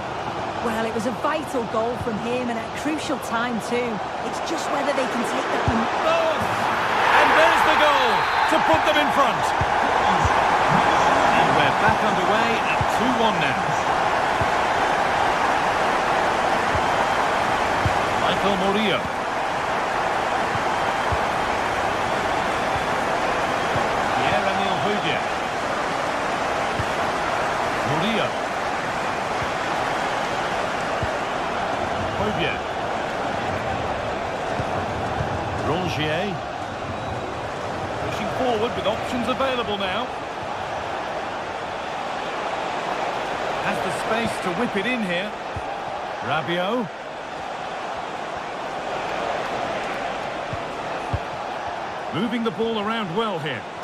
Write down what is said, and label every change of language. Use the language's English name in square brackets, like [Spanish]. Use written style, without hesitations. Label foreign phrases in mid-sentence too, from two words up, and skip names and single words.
[English] Well, it was a vital goal from him and at a crucial time too. It's just whether they can take that one. Oh! And there's the goal to put them in front. And we're back underway at 2-1 now. Michael Murillo. Pierre-Emile Hobia. Murillo. Hobia. Rongier. Pushing forward with options available now. Has the space to whip it in here. Rabiot. Moving the ball around well here.